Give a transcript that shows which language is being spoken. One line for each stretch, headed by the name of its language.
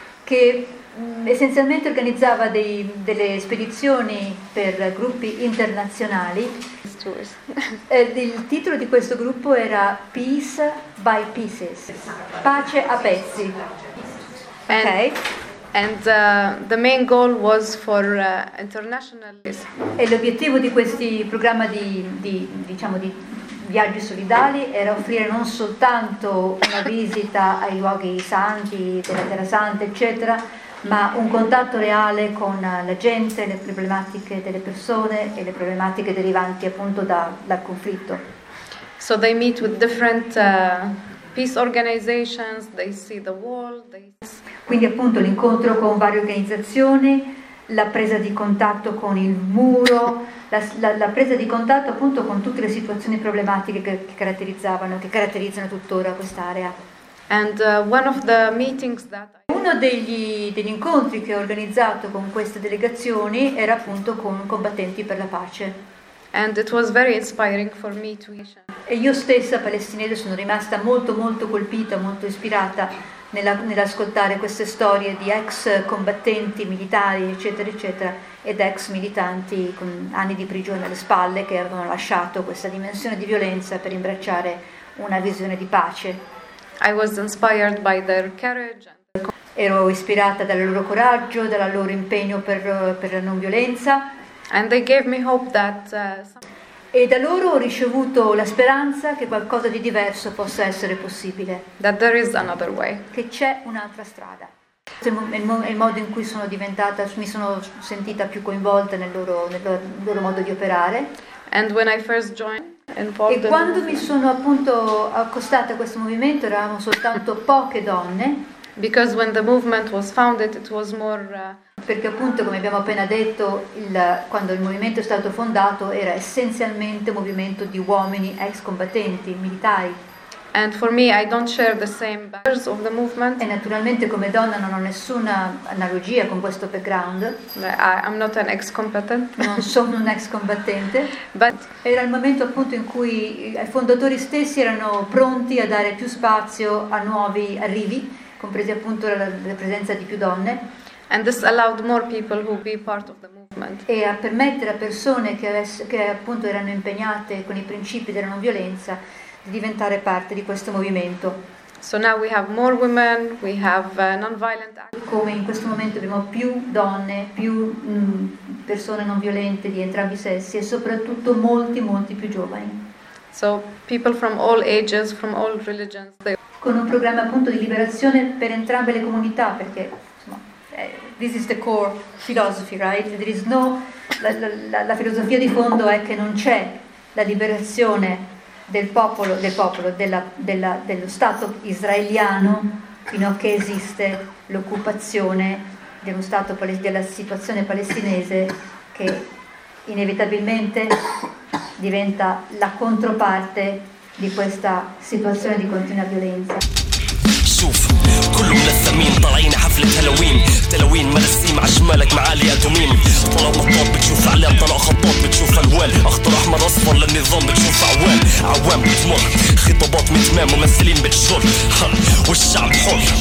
Italian: che essenzialmente organizzava delle spedizioni per gruppi internazionali.
English: Tours.
Italian: Il titolo di questo gruppo era Peace by Pieces, pace a pezzi.
English: And, okay. And the main goal was for international.
Italian: E l'obiettivo di questi programma di diciamo di viaggi solidali era offrire non soltanto una visita ai luoghi santi, della Terra Santa, eccetera, ma un contatto reale con la gente, le problematiche delle persone e le problematiche derivanti appunto dal conflitto.
English: So they meet with different peace organizations, they see the wall, they...
Italian: Quindi appunto l'incontro con varie organizzazioni, la presa di contatto con il muro, la presa di contatto appunto con tutte le situazioni problematiche che caratterizzavano, che caratterizzano tuttora quest'area.
English: And one of the meetings that I...
Italian: Uno degli incontri che ho organizzato con queste delegazioni era appunto con Combattenti per la Pace.
English: And it was very inspiring for me to...
Italian: E io stessa palestinese sono rimasta molto molto colpita, molto ispirata nell'ascoltare queste storie di ex combattenti militari, eccetera, eccetera, ed ex militanti con anni di prigione alle spalle che avevano lasciato questa dimensione di violenza per imbracciare una visione di pace.
English: I was inspired by their courage and...
Italian: Ero ispirata dal loro coraggio, dal loro impegno per la non violenza.
English: And they gave me hope that,
Italian: e da loro ho ricevuto la speranza che qualcosa di diverso possa essere possibile.
English: That there is another way.
Italian: Che c'è un'altra strada. È il modo in cui sono diventata, mi sono sentita più coinvolta nel loro modo di operare.
English: And when I first joined,
Italian: e quando mi sono appunto accostata a questo movimento eravamo soltanto poche donne.
English: Because when the movement was founded, it was more...
Italian: Perché appunto, come abbiamo appena detto, quando il movimento è stato fondato era essenzialmente un movimento di uomini ex combattenti, militari.
English: And for me, I don't share the same backgrounds of the movement.
Italian: E naturalmente come donna non ho nessuna analogia con questo background.
English: I'm not an ex combatant.
Italian: Non sono un ex combattente.
English: But
Italian: era il momento appunto in cui i fondatori stessi erano pronti a dare più spazio a nuovi arrivi, compresi appunto la presenza di più donne.
English: And this allowed more people who be part of the movement.
Italian: E a permettere a persone che appunto erano impegnate con i principi della non violenza di diventare parte di questo movimento.
English: So now we have more women, we have non-violent...
Italian: Come in questo momento abbiamo più donne, più persone non violente di entrambi i sessi e soprattutto molti, molti più giovani.
English: So people from all ages, from all religions. They...
Italian: Con un programma appunto di liberazione per entrambe le comunità, perché insomma,
English: this is the core philosophy, right? There is no...
Italian: La filosofia di fondo è che non c'è la liberazione del popolo, dello Stato israeliano fino a che esiste l'occupazione dello Stato, della situazione palestinese, che inevitabilmente diventa la controparte di questa situazione di continua violenza. حفلة هالوين تلوين مرسيم عشمالك معالي أدومين طلاب أطلاب بتشوف علام طلاب خطاب بتشوف ألوال أخطر أحمر أصفر للنظام بتشوف أعوال عوام بتمر خطابات متمام ممثلين بتشور حر والشعب حر